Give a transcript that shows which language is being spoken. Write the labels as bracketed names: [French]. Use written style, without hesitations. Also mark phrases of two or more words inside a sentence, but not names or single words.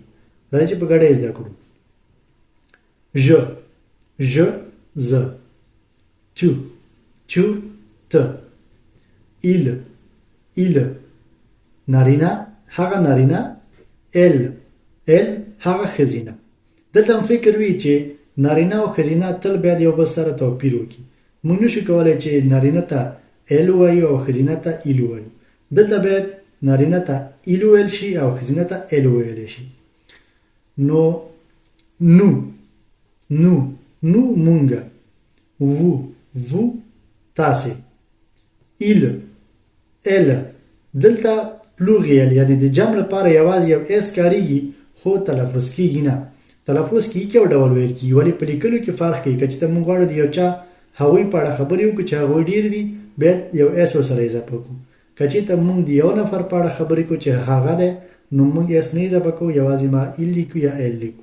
[Pashto] راځئ چې په ګډه یې زده کړو. je زه، tu ته، il نارینه هغه نارینه، elle هغه ښځینه. دلته هم فکر وي چې نارینه او ښځینه تل باید یو بل سره توپیر وکړي. موږ نشو کولی چې نارینه ته elle ووایو او ښځینه ته il ووایو. دلته باید نارینه ته il وویل شي او ښځینه ته elle وویلی شي. نو nous مونږ، vous تاسې، [French] il elle [Pashto] دلته پلوریال یعنی د جمع لپاره یوازې یو اس کاریږي خو تلفظ کیږي نه. تلفظ کیږي یو ډول ویل کیږي، ولی په لیکلو کې فرق کوي. که چېرته موږ غواړو د یو چا هغوی په اړه خبرې وکړو چې هغوی ډېر دي باید یو اس ورسره اضافه کړو. که چېرته موږ د یو نفر په اړه خبرې کوو چې هغه دی نو موږ اس نه اضافه کوو، یوازې ما il لیکو یا elle لیکو.